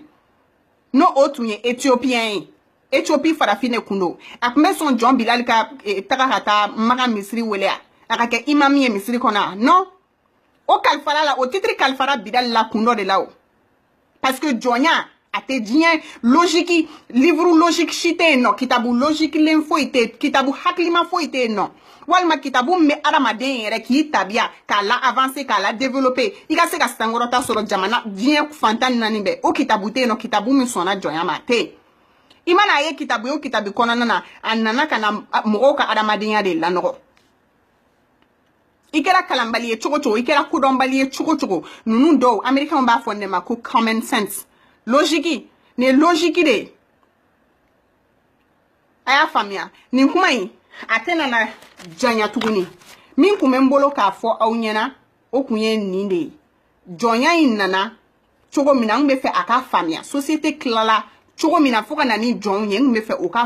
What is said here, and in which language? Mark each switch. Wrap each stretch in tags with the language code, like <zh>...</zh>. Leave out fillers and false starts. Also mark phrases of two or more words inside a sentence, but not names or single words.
<bm>n'o o tun ye Éthiopien ye Éthiopie farafin de kun don a tun bɛ sɔn Jɔn Bilal ka taga ka taa Maga misiri wele a ka kɛ imam ye misiri kɔnɔ non o kalifara la o titre kalifara Bilal la kun dɔ de la o parce que jɔnya ate diɲɛ logique</bm> <fr>livre logique</fr> <bm>si tɛ yen nɔ kitabu logique len foyi tɛ kitabu hakilima foyi tɛ yen nɔ walima kitabu min bɛ adamaden yɛrɛ k'i tabiya k'a la avancer k'a la développer i ka se ka sankɔrɔta sɔrɔ jamana diɲɛ fantan ni naani bɛɛ o kitabu tɛ yen nɔ kitabu min sɔnna jɔnya ma a tɛ yen i mana a ye kitabu o kitabu kɔnɔna na a nana ka na mɔgɔw ka adamadenya de lanɔgɔ i kɛra kalanbali ye cogo cogo i kɛra kodɔnbali ye cogo cogo ninnu dɔw américains b'a fɔ ne ma ko</bm> <en>common sense</en> <bm>logique nin ye logique de ye a y'a faamuya nin kuma in a tɛ nana janya tuguni min kun bɛ n bolo k'a fɔ aw ɲɛna o kun ye nin de ye jɔnya in nana cogo min na n bɛ fɛ a ka faamuya société tilala cogo min na fo ka na ni jɔnw ye n bɛ fɛ o ka</bm>